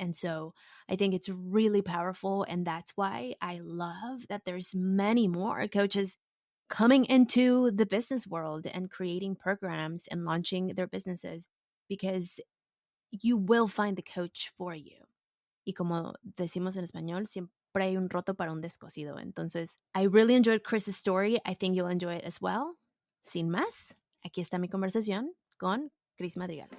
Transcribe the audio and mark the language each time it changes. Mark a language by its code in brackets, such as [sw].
[en] And so I think it's really powerful. And that's why I love that there's many more coaches coming into the business world and creating programs and launching their businesses, because you will find the coach for you. [es] Y como decimos en español, siempre hay un roto para un descosido. [en] Entonces, I really enjoyed Criss's story. I think you'll enjoy it as well. [es] Sin más, aquí está mi conversación con Criss Madrigal.